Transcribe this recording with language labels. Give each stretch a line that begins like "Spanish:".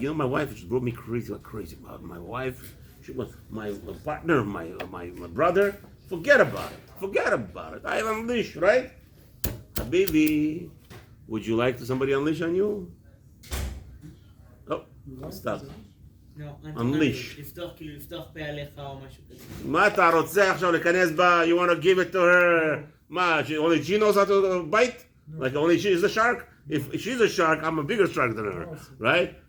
English: You know, my wife just drove me crazy. My wife, she was my partner, my brother. Forget about it. I have unleashed, right? Habibi. Would you like somebody unleash on you? Oh, stop. No, unleash.
Hebrew: לפתוח פה עליך או משהו כזה. מה אתה רוצה עכשיו להיכנס בה?
English: You want to give it to her? מה, only she knows how to bite? Like only she is a shark? If she's a shark, I'm a bigger shark than her, right?